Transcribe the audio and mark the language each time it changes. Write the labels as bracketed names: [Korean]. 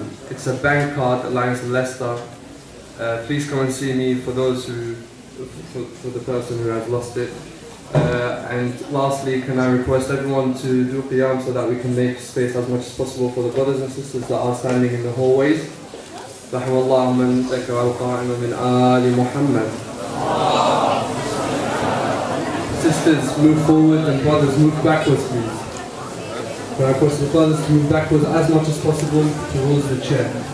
[English] It's a bank card, Alliance of Leicester. Please come and see me for those who, for the person who has lost it. And lastly, can I request everyone to do qiyam so that we can make space as much as possible for the brothers and sisters that are standing in the hallways. [Arabic] رحم الله من ذكر القائم من آل محمد. [English] Sisters, move forward, and brothers, move backwards, please. Can I request the brothers to move backwards as much as possible towards the chair.